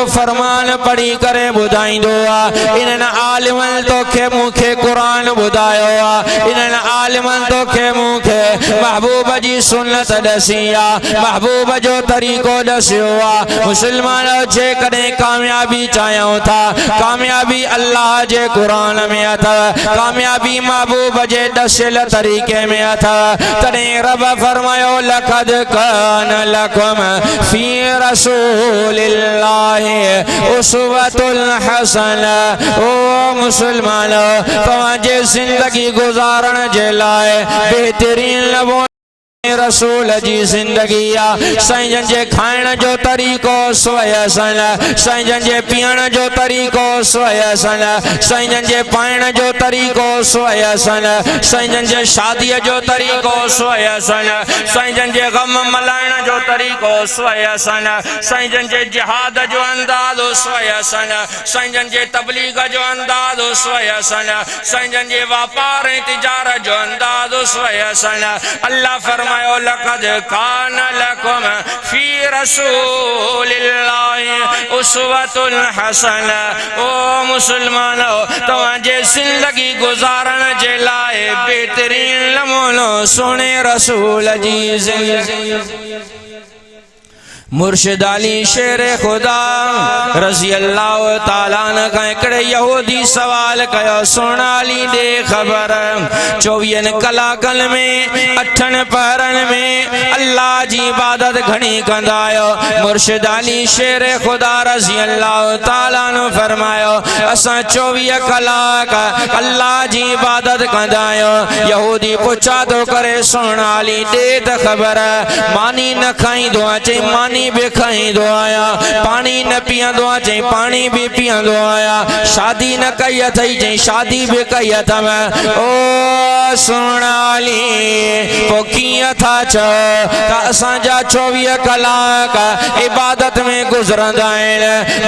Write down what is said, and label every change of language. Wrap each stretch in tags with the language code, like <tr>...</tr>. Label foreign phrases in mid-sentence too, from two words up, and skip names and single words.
<sd>फरमान पढ़ी करे बुधाइंदो इन्हनि आलिमन तोखे मूंखे कुरान बुधायो इन्हनि आलिमन तोखे मूंखे महबूब जी सुन्नत दसी महबूब जो तरीक़ो दस्यो मुसलमान जे कदे कामयाबी चाहियो था कामयाबी अल्लाह जे कुरान में अथव, कामयाबी महबूब जे दसियल तरीके में अथव। तॾहिं रब फरमायो</sd> <ar>لقد كان لكم في رسول الله أسوة حسنة.</ar> <sd>ओ मुसलमानो, तव्हांजे ज़िंदगी गुज़ारण जे लाइ बेहतरीन लबो रसूल जी जिंदगी आ। साईं जे खाइण जो तरीक़ो स्वयसन, साईं जे पीअण जो तरीक़ो स्वयसन, साईं जे पाइण जो तरीक़ो स्वयसन, साईं जे शादीअ जो तरीक़ो स्वयसन, साईं जे गम मल्हाइण जो तरीक़ो स्वयसन, साईं जे जिहाद जो अंदाज़ो स्वयसन, साईं जे तबलीग जो अंदाज़ो स्वयसन, साईं जे वापार ऐं तिजारत जो अंदाज़ो स्वयसन। अल्लाह फरमाए</sd> <ar>لقد كان لكم في رسول الله أسوة حسنة.</ar> <sd>ओ मुसलमानो, तव्हांजे ज़िंदगी गुज़ारण जे लाइ बेहतरीन नमूनो सुणे रसूल जी ज़िंदगी। मुर्शिद अली शेर खुदा</sd> <ar>رضي الله تعالى</ar> <sd>का हिकिड़े यहूदी सवाल कयो, सुन अली दे ख़बर 24 कलाकनि में 8 पहरनि में अल्लाह जी इबादत घणी कंदा आहियो। मुर्शिद अली शेर खुदा</sd> <ar>رضي الله تعالى</ar> <sd>ने फरमायो, असां 24 कलाक अल्लाह जी इबादत कंदा आहियूं। यहूदी पुछा तो करे, सुन अली दे त ख़बर, मानी न खाईंदो आहे, चई मानी भी खाईंदो आहियां, पानी न पीअंदो आहे, चई पानी भी पीअंदो आहियां, शादी न कई अथई, चई शादी भी कई अथव। ओ सुन अली, पोइ कीअं था चओ त असांजा 24 कलाक इबादत में गुज़रंदा आहिनि।</sd>